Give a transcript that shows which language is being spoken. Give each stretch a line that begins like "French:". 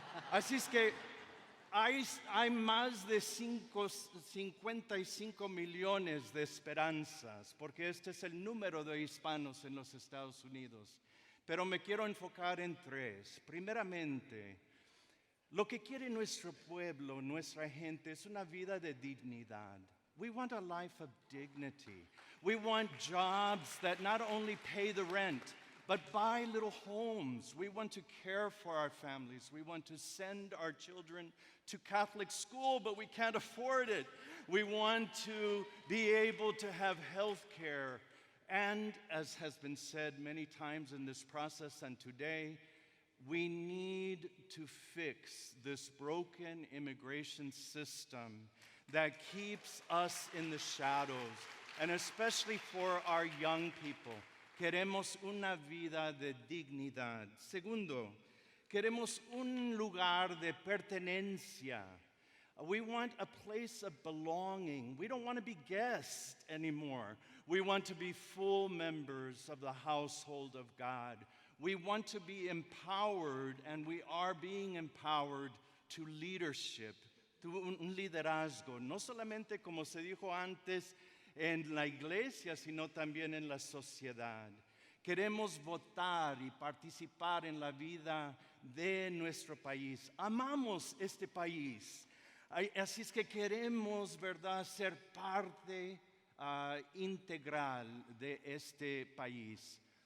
Spanish: Así es que hay más de 55 millones de esperanzas, porque este es el número de hispanos en los Estados Unidos. Pero me quiero enfocar en tres. Primeramente, lo que quiere nuestro pueblo, nuestra gente, es una vida de dignidad.
English: We want a life of dignity. We want jobs that not only pay the rent, but buy little homes. We want to care for our families. We want to send our children to Catholic school, but we can't afford it. We want to be able to have health care. And as has been said many times in this process and today, we need to fix this broken immigration system that keeps us in the shadows, and especially for our young people.
Spanish: Queremos una vida de dignidad. Segundo, queremos un lugar de pertenencia.
English: We want a place of belonging. We don't want to be guests anymore. We want to be full members of the household of God. We want to be empowered, and we are being empowered to leadership.
Spanish: Un liderazgo, no solamente como se dijo antes en la iglesia, sino también en la sociedad. Queremos votar y participar en la vida de nuestro país. Amamos este país, así es que queremos, ¿verdad?, ser parte integral de este país.